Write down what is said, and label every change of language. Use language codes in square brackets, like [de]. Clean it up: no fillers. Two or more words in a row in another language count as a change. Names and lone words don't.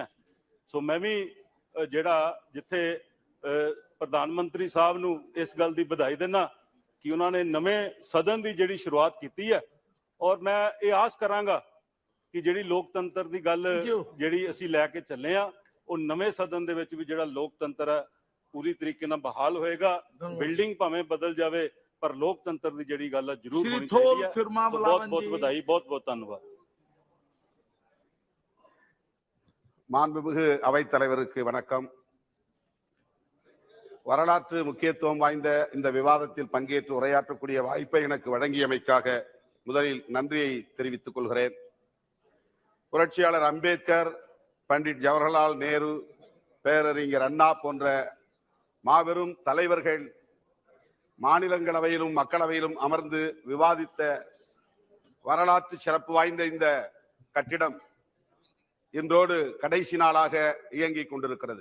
[pa] ਸੋ ਮੈਂ ਵੀ ਜਿਹੜਾ ਜਿੱਥੇ ਪ੍ਰਧਾਨ ਮੰਤਰੀ ਸਾਹਿਬ ਨੂੰ ਇਸ ਗੱਲ ਦੀ ਵਧਾਈ ਦਿੰਦਾ ਕਿ ਉਹਨਾਂ ਨੇ ਨਵੇਂ ਸਦਨ ਦੀ ਜਿਹੜੀ ਸ਼ੁਰੂਆਤ ਕੀਤੀ ਹੈ, ਔਰ ਮੈਂ ਇਹ ਆਸ ਕਰਾਂਗਾ ਕਿ ਜਿਹੜੀ ਲੋਕਤੰਤਰ ਦੀ ਗੱਲ ਜਿਹੜੀ ਅਸੀਂ ਲੈ ਕੇ ਚੱਲੇ ਆ ਉਹ ਨਵੇਂ ਸਦਨ ਦੇ ਵਿੱਚ ਵੀ ਜਿਹੜਾ ਲੋਕਤੰਤਰ ਹੈ ਪੂਰੀ ਤਰੀਕੇ ਨਾਲ ਬਹਾਲ ਹੋਏਗਾ। ਬਿਲਡਿੰਗ ਭਾਵੇਂ ਬਦਲ ਜਾਵੇ ਪਰ ਲੋਕਤੰਤਰ ਦੀ ਜਿਹੜੀ ਗੱਲ ਹੈ ਜ਼ਰੂਰ ਹੋਣੀ ਚਾਹੀਦੀ ਹੈ। ਬਹੁਤ ਵਧਾਈ, ਬਹੁਤ ਧੰਨਵਾਦ। [ta] மாண்புமிகு அவைத்தலைவருக்கு வணக்கம். வரலாற்று முக்கியத்துவம் வாய்ந்த இந்த விவாதத்தில் பங்கேற்று உரையாற்றக்கூடிய வாய்ப்பை எனக்கு வழங்கியமைக்காக முதலில் நன்றியை தெரிவித்துக் கொள்கிறேன். புரட்சியாளர் அம்பேத்கர், பண்டிட் ஜவஹர்லால் நேரு, பேரறிஞர் அண்ணா போன்ற மாபெரும் தலைவர்கள் மாநிலங்களவையிலும் மக்களவையிலும் அமர்ந்து விவாதித்த வரலாற்று சிறப்பு வாய்ந்த இந்த கட்டிடம் இன்றோடு கடைசி நாளாக இயங்கிக் கொண்டிருக்கிறது.